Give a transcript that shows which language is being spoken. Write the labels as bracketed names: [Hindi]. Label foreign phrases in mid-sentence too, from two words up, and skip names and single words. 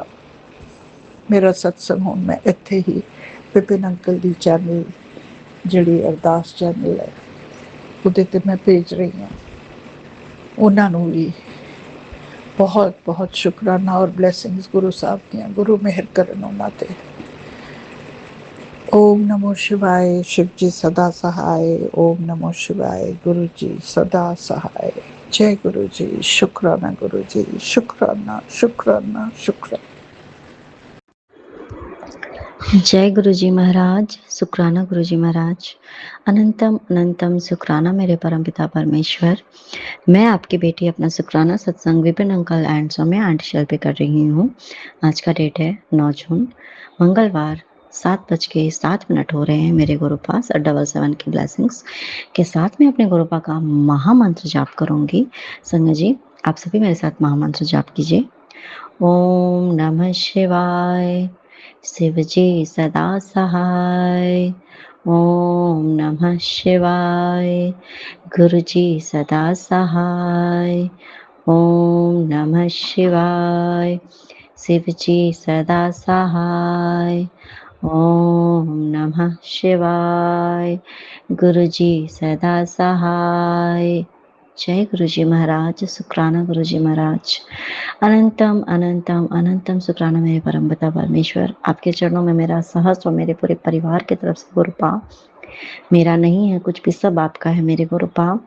[Punjabi] ਮੇਰਾ ਸਤਸੰਗ ਹੁਣ ਮੈਂ ਇੱਥੇ ਹੀ ਵਿਪਿਨ ਅੰਕਲ ਦੀ ਚੈਨਲ, ਜਿਹੜੀ ਅਰਦਾਸ ਚੈਨਲ ਹੈ, ਉਹਦੇ 'ਤੇ ਮੈਂ ਭੇਜ ਰਹੀ ਹਾਂ। ਉਹਨਾਂ ਨੂੰ ਵੀ ਬਹੁਤ ਬਹੁਤ ਸ਼ੁਕਰਾਨਾ ਔਰ ਬਲੈਸਿੰਗਸ ਗੁਰੂ ਸਾਹਿਬ ਦੀਆਂ। ਗੁਰੂ ਮਿਹਰ ਕਰਨ ਉਹਨਾਂ 'ਤੇ। [Hindi] ओम नमो शिवाय। शिव जी सदा सहाय। ओम नमो शिवाय। गुरु जी सदा सहाय। जय गुरु जी। शुक्राना गुरु जी, शुक्राना शुक्राना शुक्राना। जय गुरु जी महाराज। शुक्राना गुरु जी महाराज। अनंतम अनंतम शुक्राना मेरे परमपिता परमेश्वर। मैं आपकी बेटी अपना शुक्राना सत्संग विपिन अंकल एंड सौम्या आंटी शैल पे कर रही हूँ। आज का डेट है 9 जून, मंगलवार। 7:07 हो रहे हैं। मेरे गुरु पास 777 की ब्लेसिंग्स के साथ में अपने गुरु पा का महामंत्र जाप करूंगी। संगत जी, आप सभी मेरे साथ महामंत्र जाप कीजिए। ओम नमः शिवाय। शिव जी सदा सहाय। ओम नमः शिवाय। गुरु जी सदा सहाय। ओम नमः शिवाय। शिव जी सदा सहाय। ओम नमः शिवाय। गुरु जी सदा सहाय। जय गुरु जी महाराज। शुक्राना गुरु जी महाराज। अनंतम अनंतम अनंतम शुक्राना मेरे परम पिता परमेश्वर। आपके चरणों में मेरा सहस्त्र और मेरे पूरे परिवार की तरफ से गुरुपा। मेरा नहीं है कुछ भी, सब आपका है मेरे गुरुपा।